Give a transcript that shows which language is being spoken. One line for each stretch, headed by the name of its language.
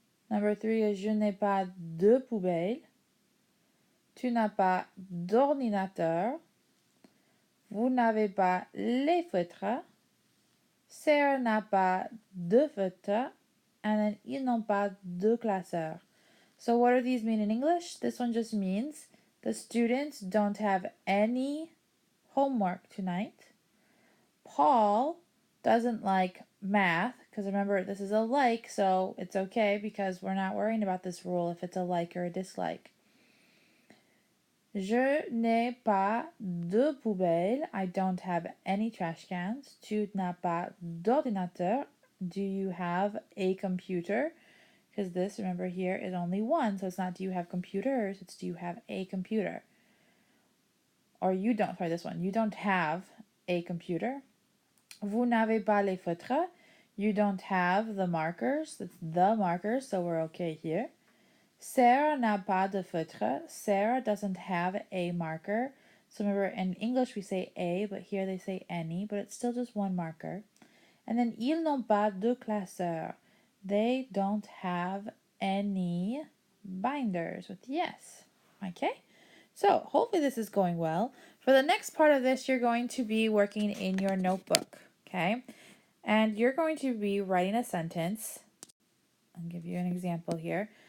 English: Number 3 is
French: je n'ai pas de poubelle. Tu n'as pas d'ordinateur. Vous n'avez pas les feutres. Sarah n'a pas de feutres.
English: And then
French: ils n'ont pas de classeur.
English: So what do these mean in English? This one just means the students don't have any homework tonight. Paul doesn't like math, because remember, this is a like, so it's okay because we're not worrying about this rule if it's a like or a dislike.
French: Je n'ai pas de poubelle.
English: I don't have any trash cans.
French: Tu n'as pas d'ordinateur.
English: Do you have a computer? Because this, remember here, is only one, so it's not do you have computers, it's do you have a computer. Or you don't, sorry, this one. You don't have a computer.
French: Vous n'avez pas les feutres.
English: You don't have the markers. It's the markers, so we're okay here.
French: Sarah n'a pas de feutre.
English: Sarah doesn't have a marker. So remember, in English we say a, but here they say any, but it's still just one marker.
French: And then, ils n'ont pas de classeur.
English: They don't have any binders with yes. Okay? So, hopefully this is going well. For the next part of this, you're going to be working in your notebook. Okay? And you're going to be writing a sentence. I'll give you an example here.